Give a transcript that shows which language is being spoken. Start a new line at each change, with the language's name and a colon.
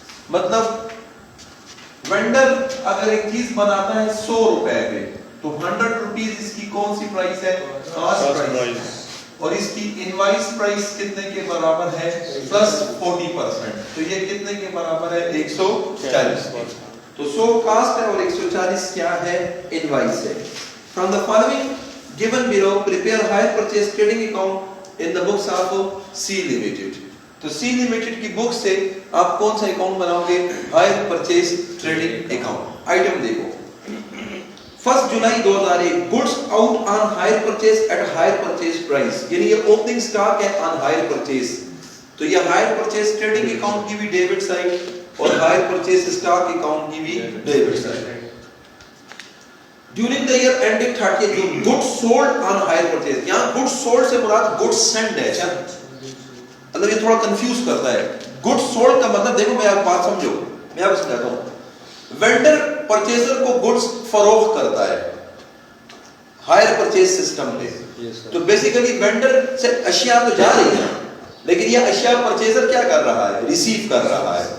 Urdu: مطلب وینڈر اگر ایک چیز بناتا ہے 100 روپے پہ تو 100 روپیز اس کی کون سی پرائس ہے؟ Cost price. اور اس کی انوائس پرائس کتنے کے برابر ہے پلس 40%. تو یہ کتنے کے برابر ہے 140. تو 100 کاسٹ ہے اور 140 کیا ہے انوائس ہے.
English: From the following given below prepare hire purchase trading account in the books of C Limited.
Urdu: تو C Limited کی بک سے آپ کون سا اکاؤنٹ بناؤ گے hire purchase trading account. Item دیکھو 1 جولائی 2001 goods out on hire purchase at hire purchase price, یعنی یہ اوپننگ سٹاک ہے آن ہائر پرچیز. تو یہ ہائر پرچیز ٹریڈنگ اکاؤنٹ کی بھی ڈیبٹ سائڈ اور ہائر پرچیز سٹاک اکاؤنٹ کی بھی debit side.
English: During the year ended 30th June, goods sold on hire purchase.
Urdu: یہاں goods sold سے مراد goods sent ہے. اچھا مطلب یہ تھوڑا کنفیوز کرتا ہے. goods sold کا مطلب دیکھو میں آپ بات سمجھو, میں آپ کو سمجھاتا ہوں. وینڈر پرچیزر کو گڈس فروخت کرتا ہے ہائر پرچیز سسٹم پہ. تو بیسیکلی وینڈر سے اشیاء تو جا رہی ہیں لیکن یہ اشیاء پرچیزر کیا کر رہا ہے ریسیو کر رہا ہے.